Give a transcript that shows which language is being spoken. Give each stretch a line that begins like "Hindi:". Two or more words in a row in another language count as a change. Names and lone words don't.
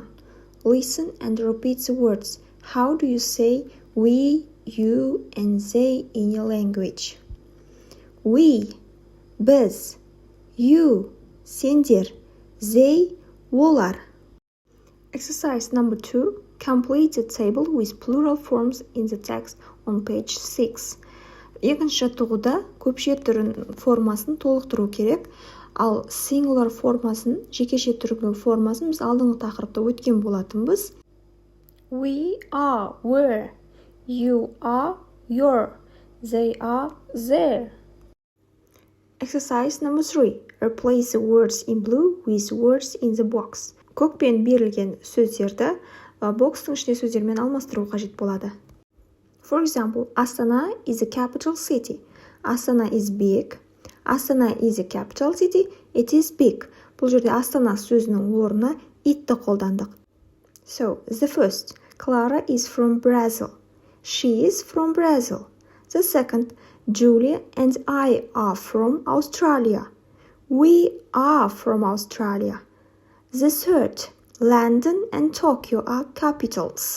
English: Listen and repeat the words. How do you say we, you, and they in your language? We, biz, you, sender, they, олар. Exercise number 2. Complete the table with plural forms in the text on page 6.
Kazakh: Екінші жаттығуда көпше түрін формасын толықтыру керек, ал singular формасын, жекеше түрінің формасын біз алдыңғы тақырыпта өткен болатынбыз.
English: We are, were, you are, your, they are, their. Exercise number 3. Replace the words in blue with words in the box.
Kazakh: Көкпен берілген сөздерді бокстың ішіне сөздермен алмастыру қажет болады.
English: For example, Astana is a capital city. Astana is big. Astana is a capital city. It is big.
Kazakh: Бұл жерде Astana сөзінің орнына itті қолдандық.
English: So, the first, Clara is from Brazil. She is from Brazil. The second, Julia and I are from Australia. We are from Australia. The third, London and Tokyo are capitals.